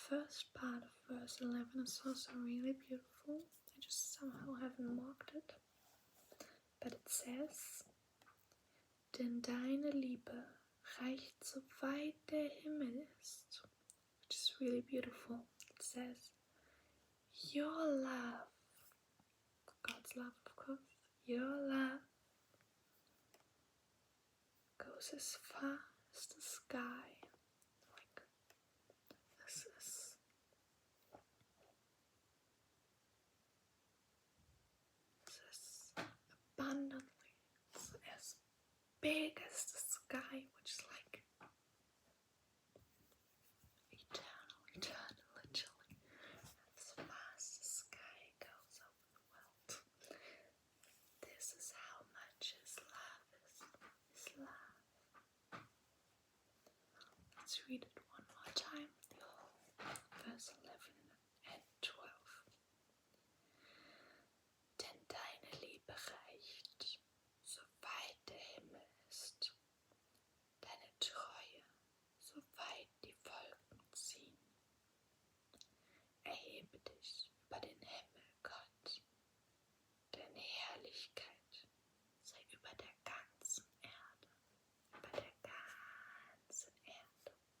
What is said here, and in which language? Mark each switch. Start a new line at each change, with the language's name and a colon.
English: first part of verse 11 is also really beautiful. I just somehow haven't marked it. But it says,
German: denn deine Liebe reicht so weit der Himmel ist.
English: Which is really beautiful. It says, your love, God's love of course, your love goes as far as the sky. Like, this is abundantly, it's as big as the sky, which is like eternal, literally, as far as the sky goes over the world. This is how much His love is. His love. Let's read it one more time, the whole verse 11 and 12.
German: Denn deine Liebe reicht, so weit der Himmel ist, deine Treue, so weit die Wolken ziehen. Erhebe dich über den Himmel, Gott, deine Herrlichkeit sei über der ganzen Erde, über der ganzen Erde.